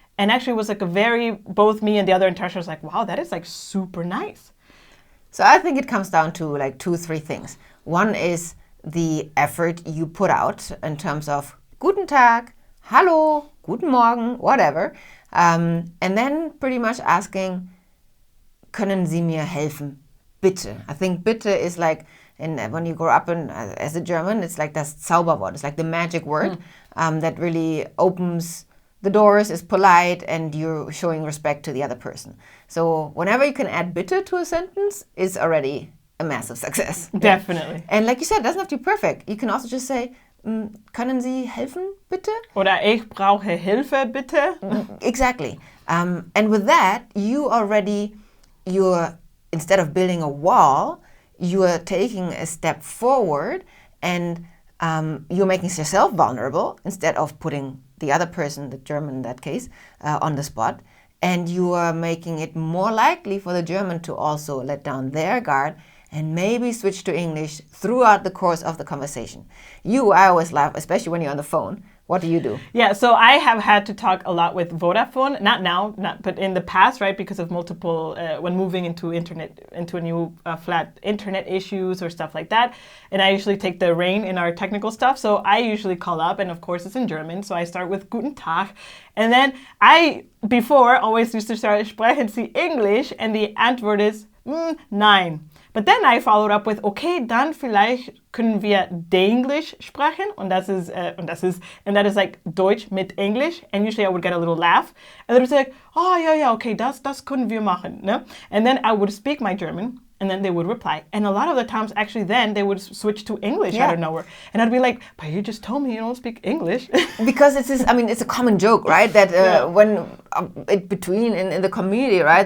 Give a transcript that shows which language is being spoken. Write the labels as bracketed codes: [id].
[en] And actually it was like both me and the other internationals like, wow, that is like super nice. So I think it comes down to like 2-3 things. One is the effort you put out in terms of [de] Guten Tag, Hallo, Guten Morgen, [en] whatever. And then pretty much asking, [de] können Sie mir helfen? Bitte. [en] I think bitte is like, when you grow up as a German, it's like [de] das Zauberwort. [en] It's like the magic word that really opens the doors, is polite, and you're showing respect to the other person. So whenever you can add bitte to a sentence, it's already a massive success. Definitely. And like you said, it doesn't have to be perfect. You can also just say, [de] Können Sie helfen, bitte? Oder ich brauche Hilfe, bitte. [en] Exactly. And with that, you're instead of building a wall, you are taking a step forward, and you're making yourself vulnerable instead of putting the other person, the German in that case, on the spot. And you are making it more likely for the German to also let down their guard and maybe switch to English throughout the course of the conversation. I always laugh, especially when you're on the phone. What do you do? Yeah, so I have had to talk a lot with Vodafone, not now, but in the past, right? Because of multiple, when moving into a new flat, internet issues or stuff like that. And I usually take the reign in our technical stuff. So I usually call up, and of course it's in German. So I start with Guten Tag. And then before, always used to start [de] sprechen Sie English, [en] and the Antwort is, nein. But then I followed up with, okay, [de] dann vielleicht können wir Denglisch sprechen. [en] Und that is like [de] Deutsch mit Englisch. [en] And usually I would get a little laugh. And they would say like, oh, yeah, okay, [de] das können wir machen. Ne? [en] And then I would speak my German. And then they would reply. And a lot of the times, actually, then they would switch to English out of nowhere. And I'd be like, but you just told me you don't speak English. Because it's a common joke, right? That when between in the community, right?